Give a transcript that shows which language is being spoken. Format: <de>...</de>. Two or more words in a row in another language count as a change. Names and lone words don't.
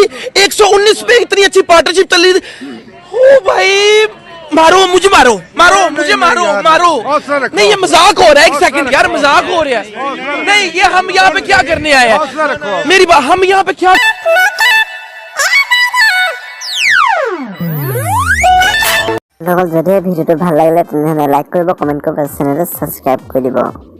<hi>119 पे इतनी अच्छी पार्टनरशिप चली। ओ भाई, मारो मुझे, मारो मारो मुझे, मारो मारो। नहीं, ये मजाक हो रहा है। एक सेकंड यार, मजाक हो रहा है। नहीं, ये हम यहाँ पे क्या करने आए हैं? मेरी बात, हम यहाँ पे क्या</hi> <as>যদি ভিডিঅ'টো ভাল লাগিলে তেনেহ'লে লাইক কৰিব, কমেণ্ট কৰিব, চেনেলটো ছাবস্ক্ৰাইব কৰি দিব।</as>